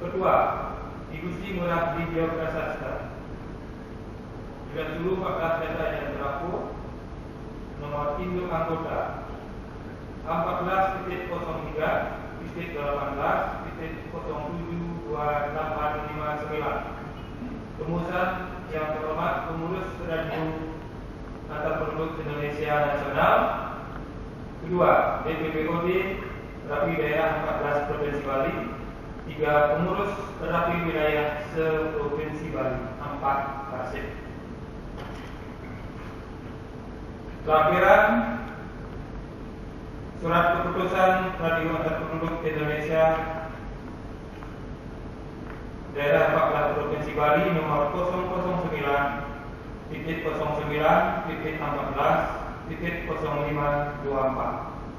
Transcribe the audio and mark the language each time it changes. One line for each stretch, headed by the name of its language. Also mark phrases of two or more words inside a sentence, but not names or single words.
Indonesian: Kedua, di Gusti Ngurah Dijo Prasasta, juga seluruh 14 data yang berlaku nomor induk anggota 14.18.072859. Rumusan yang terhormat Pengurus Radio Antar Penduduk Indonesia Nasional. Kedua, DPPOD RAPI Daerah 14 Provinsi Bali. 3, Pengurus RAPI Wilayah se-Provinsi Bali. 4, Persib. Lampiran Surat Keputusan Radio Antar Penduduk Indonesia Daerah 14 Provinsi Bali nomor 009.14.0524.